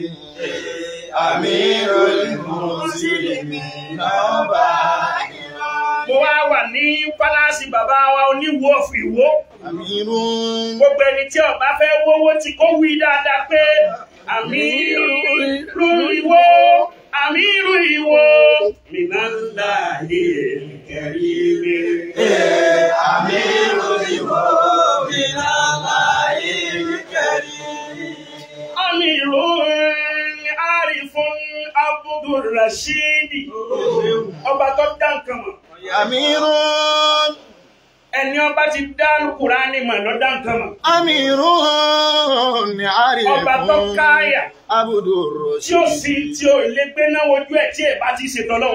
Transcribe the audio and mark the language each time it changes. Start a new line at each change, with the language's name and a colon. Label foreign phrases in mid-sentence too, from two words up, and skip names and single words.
Yoruba: Àmírù ni mo sì lè ní ọba Ìlọrin. Mo wá wà ní pálásì bàbá wa Oníwó of Ìwó. Àmírù. Gbogbo ẹni tí ó bá fẹ́ wówó tí kò wí dáadáa pé Àmírù Ìwó.
Arabic: أمير Iwo من الله الكريم. أمير Iwo من الله الكريم.
Yoruba: Amiru Arifun Abdul Rashid. Ọba tó dá nǹkan mọ̀. Amiru. Ẹni ọba ti dá Kùránì mọ̀ ló dá nǹkan mọ̀. Amiru ni Arifun. Ọba tó káyà. Abdul Rashid. Tí ó sì tí ó lè gbé náà wojú ẹ̀ tí ẹ̀ bá ti ṣe tọ́lọ́.